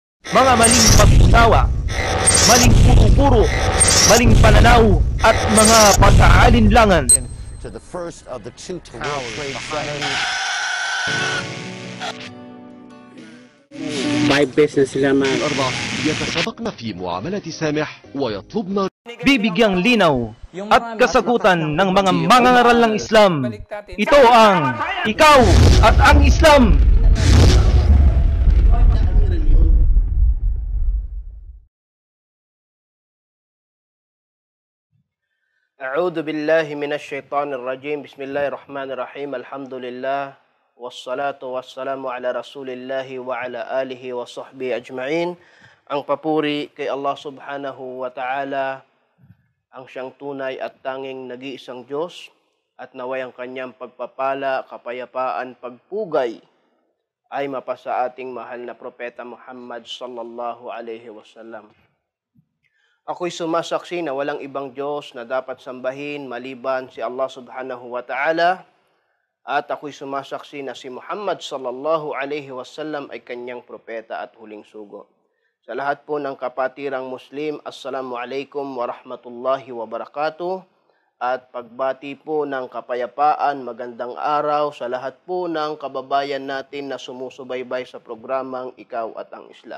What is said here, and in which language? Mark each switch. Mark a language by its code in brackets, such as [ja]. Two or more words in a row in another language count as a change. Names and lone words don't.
[tl] mga maling pag-unawa, maling puro-puro, maling pananaw at mga pag-aalinlangan. [en] To the first of the two World Trade Center. [tl] 5 beses na sila [ar] الأربع يتسابقن في معاملة سامح ويطلبن [tl] Bibigyang linaw at kasagutan ng mga mangangaral ng Islam. Ito ang Ikaw at ang Islam. [ar] أعوذ بالله من الشيطان الرجيم بسم الله الرحمن الرحيم الحمد لله والصلاة والسلام على رسول الله وعلى آله وصحبه أجمعين. [tl] Ang papuri kay Allah [ar] سبحانه وتعالى, [tl] ang siyang tunay at tanging nag-iisang Diyos, at naway ang kanyang pagpapala, kapayapaan, pagpugay ay mapasa ating mahal na propeta Muhammad [ar] صلى الله عليه وسلم. [tl] Ako'y sumasaksi na walang ibang Diyos na dapat sambahin maliban si Allah [ar] سبحانه وتعالى, [tl] at ako'y sumasaksi na si Muhammad [ar] صلى الله عليه وسلم [tl] ay kanyang propeta at huling sugo. Sa lahat po ng kapatirang Muslim, [ar] السلام عليكم ورحمة الله وبركاته, [tl] at pagbati po ng kapayapaan, magandang araw sa lahat po ng kababayan natin na sumusubaybay sa programang Ikaw at ang Islam.